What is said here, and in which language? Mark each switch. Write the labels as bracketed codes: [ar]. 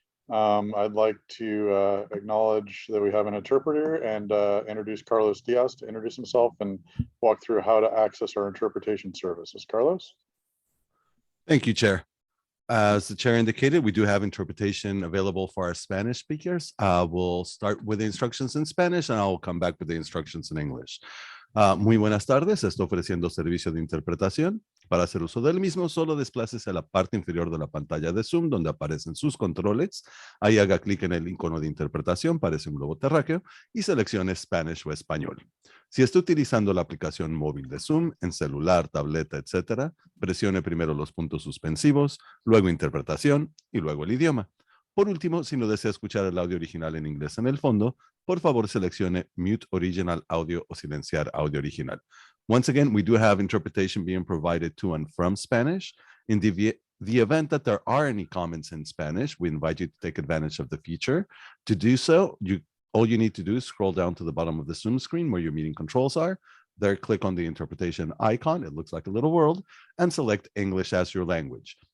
[en] I'd like to acknowledge that we have an interpreter and introduce Carlos Diaz to introduce himself and walk through how to access our interpretation services. Carlos? Thank you, Chair. As the Chair indicated, we do have interpretation available for our Spanish speakers. We'll start with the instructions in Spanish and I'll come back with the instructions in English. [es] Muy buenas tardes, estoy ofreciendo servicio de interpretación. Para hacer uso del mismo, solo desplácese a la parte inferior de la pantalla de Zoom, donde aparecen sus controles. Ahí haga clic en el icono de interpretación, parece un globo terráqueo, y seleccione Spanish o español. Si está utilizando la aplicación móvil de Zoom, en celular, tableta, etc., presione primero los puntos suspensivos, luego interpretación y luego el idioma. Por último, si no desea escuchar el audio original en inglés en el fondo, por favor seleccione [en] Mute Original Audio [es] o silenciar audio original. [en] Once again, we do have interpretation being provided to and from Spanish. In the event that there are any comments in Spanish, we invite you to take advantage of the feature. To do so, all you need to do is scroll down to the bottom of the Zoom screen where your meeting controls are. There, click on the interpretation icon. It looks like a little world, and select English as your language.